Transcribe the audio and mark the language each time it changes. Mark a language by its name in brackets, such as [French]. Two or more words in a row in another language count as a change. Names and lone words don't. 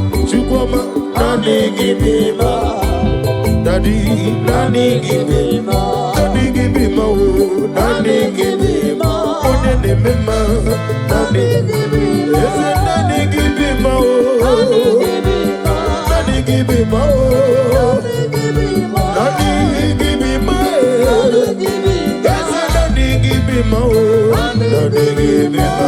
[Igbo] Chukwuma, naanị gị bụ ịma. Daddy, naanị gị bụ ịma. Daddy gị bụ ịma, oh. Naanị gị bụ ịma. Onye na-eme mma, naanị. Eze, naanị gị bụ ịma, oh. Naanị gị bụ ịma, oh. [English] Daddy, give me my, Daddy, give me my, oh. Daddy, give me my.